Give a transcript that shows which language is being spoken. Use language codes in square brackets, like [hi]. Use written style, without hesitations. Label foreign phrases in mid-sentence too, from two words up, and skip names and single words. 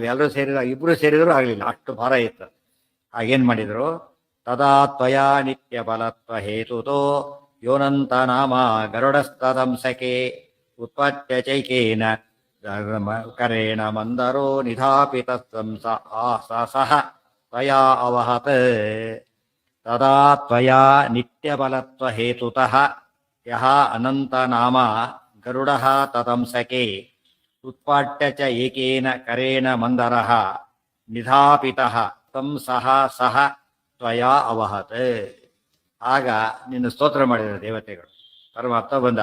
[kn] ಎಲ್ಲರೂ ಇಬ್ಬರು ಸೇರಿದ್ರು ಆಗಲಿಲ್ಲ. ಅಷ್ಟು ಭಾರ ಇತ್ತು. ಆಗೇನು ಮಾಡಿದರು? [sa] ತದಾ ತ್ವಯಾ ನಿತ್ಯ ಬಲತ್ವ ಹೇತುತೋ ಯೋನಂತ ನಾಮ ಗರುಡಸ್ತದಂಸಕೆ ಉತ್ಪತ್ಯ ಚೈಕೇನ ಕರೇಣ ಮಂದರೋ ನಿಧಾಪಿತ ಸಹ ತ್ವಯಾ ಅವಹತ್. ತದಾ ತ್ವಯಾ ನಿತ್ಯಬಲತ್ವ ಹೇತುತಃ ಯಃ ಅನಂತನಾಮ ಗರುಡಃ ತದಂಸಕೆ ಉತ್ಪಾಟ್ಯ ಚ ಏಕೇನ ಕರೇಣ ಮಂದರಃ ನಿಧಾಪಿತಃ ತಂ ಸಹ ತ್ವಯಾ ಅವಹತ್. [kn] ಆಗ ನಿನ್ನ ಸ್ತೋತ್ರ ಮಾಡಿದರು ದೇವತೆಗಳು. ಪರಮಾತ್ಮ ಬಂದ.